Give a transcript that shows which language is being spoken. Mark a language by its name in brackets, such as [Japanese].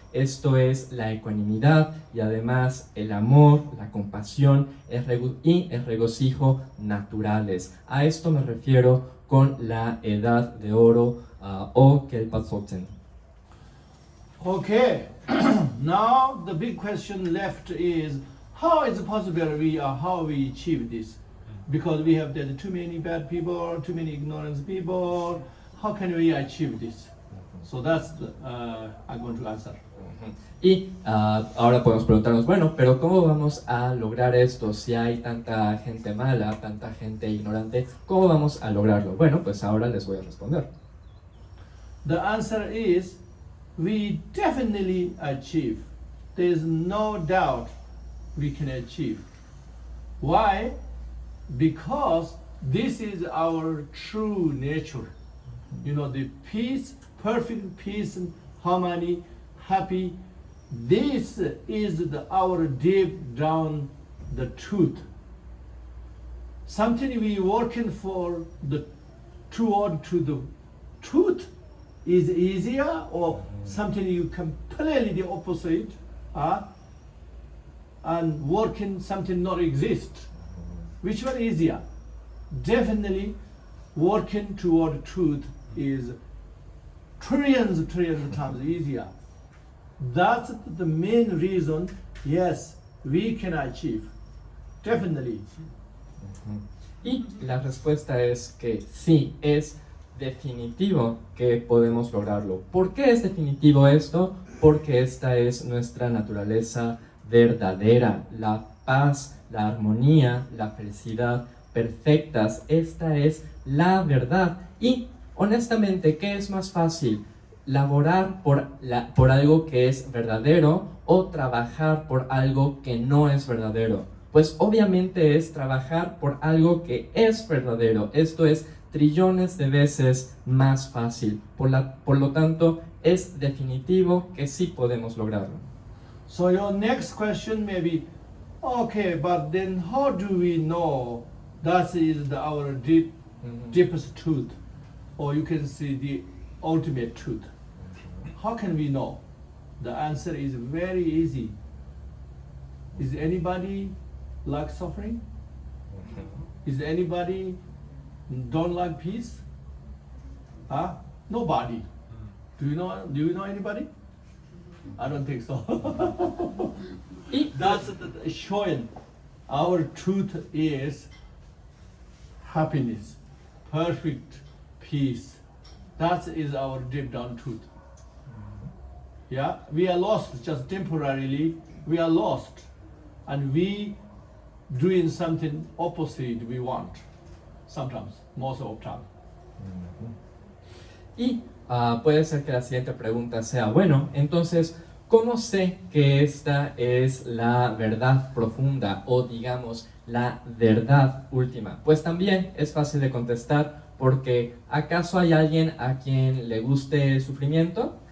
[Spanish] Esto es la ecuanimidad y además el amor, la compasión y el regocijo naturales. A esto me refiero con la edad de oro o Kelpatsoten. [English] Okay, now the big question left is how is it possible how we achieve this? Because we have there too many bad people, too many ignorant people. How can we achieve this? So that's I'm going to answer. [Spanish] Y ahora podemos preguntarnos, bueno, pero ¿cómo vamos a lograr esto? Si hay tanta gente mala, tanta gente ignorante, ¿cómo vamos a lograrlo? Bueno, pues ahora les voy a responder. [English] The answer is we definitely achieve. There is no doubt we can achieve. Why? Because this is our true nature. You know, the peace, perfect peace and harmony, happy. This is our deep down the truth. Something we working for toward to the truth is easier, or something you completely the opposite, and working something not exist. Which one is easier? Definitely working toward truth is trillions of times easier. That's the main reason, yes, we can achieve. Definitely. [Spanish] Y la respuesta es que sí, es definitivo que podemos lograrlo. ¿Por qué es definitivo esto? Porque esta es nuestra naturaleza verdadera, la paz, la armonía, la felicidad perfectas. Esta es la verdad. Y honestamente, ¿qué es más fácil? ¿Laborar por algo que es verdadero o trabajar por algo que no es verdadero? Pues obviamente es trabajar por algo que es verdadero. Esto es trillones de veces más fácil. Por lo tanto, es definitivo que sí podemos lograrlo. [English] So your next question may be, okay, but then how do we know that is our deepest truth? Or you can see the ultimate truth. How can we know? The answer is very easy. Is anybody like suffering? Is anybody don't like peace? Nobody. Do you know anybody? I don't think so. That's showing our truth is happiness, perfect peace. That is our deep down truth. Yeah, we are lost just temporarily. We are lost, and we doing something opposite we want. Sometimes, most of the time. [Spanish] Y puede ser que la siguiente pregunta sea, bueno, entonces, ¿cómo sé que esta es la verdad profunda o digamos la verdad última? Pues también es fácil de contestar porque ¿acaso hay alguien a quien le guste el sufrimiento?